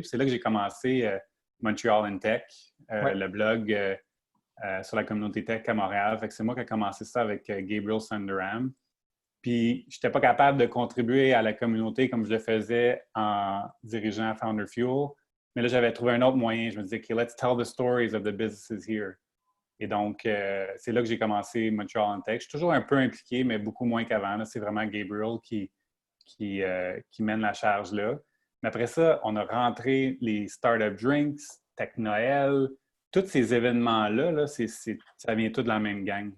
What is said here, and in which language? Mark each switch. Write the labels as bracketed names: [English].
[French] Puis c'est là que j'ai commencé Montreal in Tech, le blog sur la communauté tech à Montréal. Fait que c'est moi qui ai commencé ça avec Gabriel Sundaram. Puis je n'étais pas capable de contribuer à la communauté comme je le faisais en dirigeant Founder Fuel. Mais là, j'avais trouvé un autre moyen. Je me disais, [English] OK, let's tell the stories of the businesses here. [French] Et donc, c'est là que j'ai commencé Montreal in Tech. Je suis toujours un peu impliqué, mais beaucoup moins qu'avant. C'est vraiment Gabriel qui mène la charge là. Mais après ça, on a rentré les Startup Drinks, Tech Noël, tous ces événements-là, ça vient tout de la même gang.